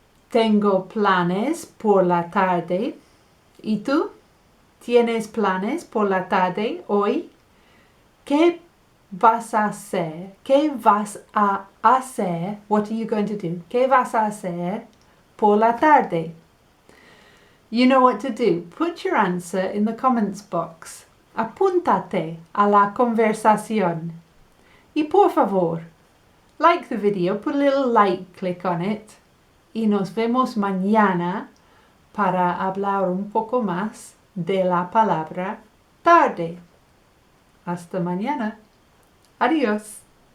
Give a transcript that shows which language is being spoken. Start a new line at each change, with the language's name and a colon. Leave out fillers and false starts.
Spanish: Tengo planes por la tarde. ¿Y tú? ¿Tienes planes por la tarde hoy? ¿Qué vas a hacer? ¿Qué vas a hacer?
English: What are you going to do?
Spanish: ¿Qué vas a hacer por la tarde?
English: You know what to do. Put your answer in the comments box.
Spanish: Apúntate a la conversación. Y por favor,
English: like the video, put a little like click on it.
Spanish: Y nos vemos mañana para hablar un poco más de la palabra tarde. Hasta mañana. Adiós.